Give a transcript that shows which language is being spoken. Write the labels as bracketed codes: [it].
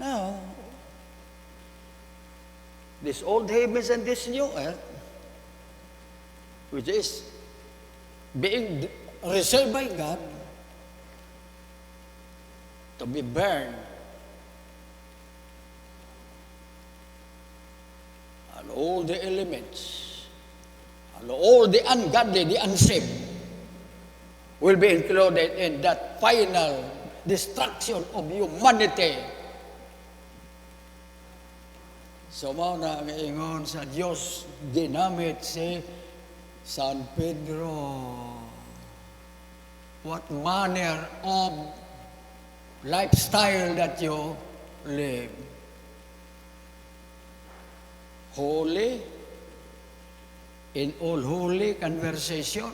[en] Now, this old heavens and this new earth, which is being reserved by God to be burned, and all the elements, and all the ungodly, the unsaved, will be included in that final destruction of humanity. [ceb] So, mao na ang ingon sa Diyos, ginamit si San Pedro. [en] What manner of lifestyle that you live? Holy, in all holy conversation.